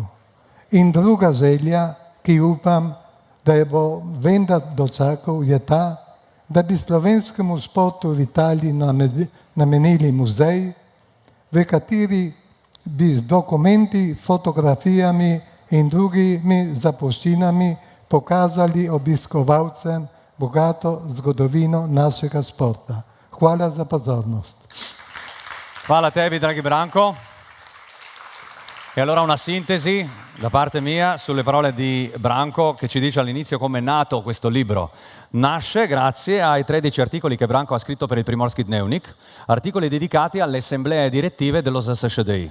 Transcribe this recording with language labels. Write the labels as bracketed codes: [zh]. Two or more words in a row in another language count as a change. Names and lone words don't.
[sl] In druga želja, ki upam, da je bo vendar dočakal, je ta, da bi slovenskemu športu v Italiji namenili muzej, v kateri bi z dokumenti, fotografijami in drugimi zapuščinami pokazali obiskovalcem bogato zgodovino našega športa. Hvala za pozornost. Hvala tebi, dragi Branko. [it] E allora una sintesi da parte mia sulle parole di Branko, che ci dice all'inizio come è nato questo libro. Nasce grazie ai 13 articoli che Branko ha scritto per il Primorski Dnevnik, articoli dedicati alle assemblee direttive dello ZSCDI.